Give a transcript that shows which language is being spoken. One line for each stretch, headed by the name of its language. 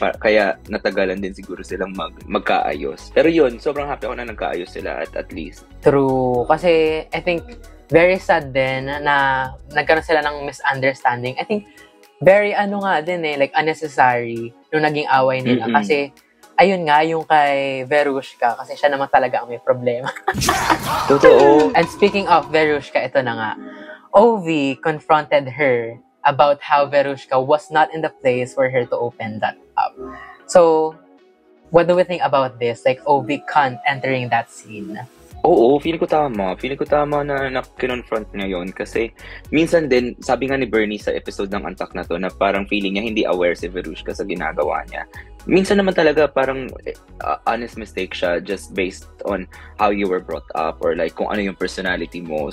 Filipino: Kaya natagalan din siguro silang magkaayos. Pero yun, sobrang happy ako na nagkaayos sila at least.
English: True.
Filipino: Kasi I think very sad din na nagkaroon sila ng misunderstanding.
English: I think very like unnecessary
Filipino: nung naging away nila. Mm-hmm. Kasi ayun nga, yung kay Verushka, kasi siya naman talaga ang may problema. Totoo.
English: And speaking of Verushka,
Filipino: ito na nga.
English: Ovi confronted her about how Verushka was not in the place for her to open that up. So, what do we think about this? Like, Ovi can't entering that scene.
Filipino: Oo, feeling ko tama na kinonfront niya yun. Kasi, minsan din, sabi nga ni Bernie sa episode ng Antak na to, na parang feeling niya hindi aware si Verushka sa ginagawa niya. Minsan naman talaga parang
English: honest mistake siya just based on how you were brought up or like
Filipino: kung ano yung
English: personality mo.